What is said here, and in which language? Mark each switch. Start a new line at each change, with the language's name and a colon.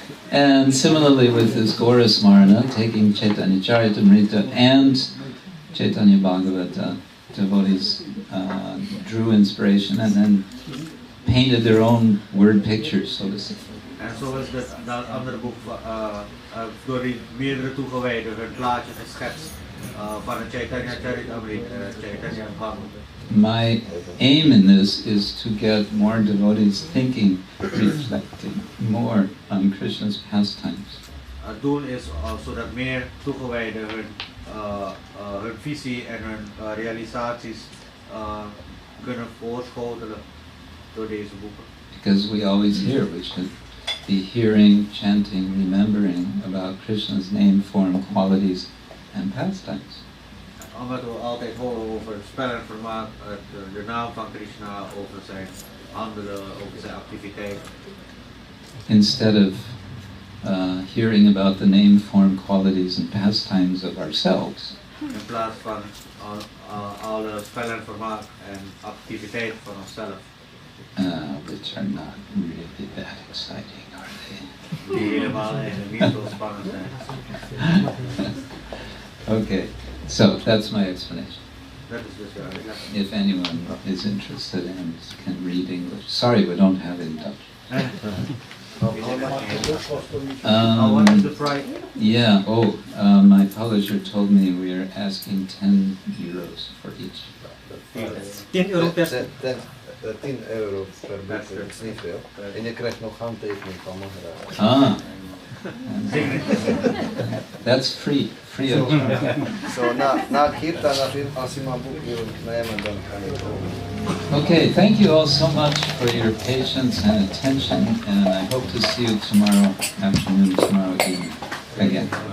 English: And similarly with this Gaurasmarna, taking Chaitanya Charitamrita and Chaitanya Bhagavata, devotees drew inspiration and then painted their own word pictures, so to say.
Dutch: En zo is dat andere boek door die meerdere toegewijden hun plaatje geschetst van het Chaitanya Charitamrita en Chaitanya Bhagavata.
English: My aim in this is to get more devotees thinking, reflecting more on Krishna's pastimes.
Dutch: Het doel is zodat meer toegewijden hun visie en hun realisaties kunnen voorschotelen door deze boeken.
English: Because we always hear, we should be hearing, chanting, remembering about Krishna's name, form, qualities, and pastimes.
Dutch: Omdat we altijd horen over het spel en vermaak, de naam van Krishna, over zijn handelen, over zijn activiteiten.
English: Instead of hearing about the name, form, qualities, and pastimes of ourselves.
Dutch: In plaats van alle spel en vermaak en activiteiten van onszelf.
English: Which are not really that exciting, are they?
Dutch: Die helemaal niet zo spannend zijn.
English: Okay, so that's my explanation.
Dutch: Dat is dus de uitleg.
English: If anyone is interested and can read English. Sorry, we don't have it in Dutch. What is the price? Yeah, my publisher told me we are asking 10 euros for each.
Dutch: 10 euro per 10 euro per boek, dat is niet veel. En je krijgt nog handtekening van Maharaj.
English: Ah, that's free of charge.
Dutch: So na Kirtan, als je mijn boek wil nemen, dan kan je komen.
English: Okay, thank you all so much for your patience and attention, and I hope to see you tomorrow afternoon, tomorrow evening again.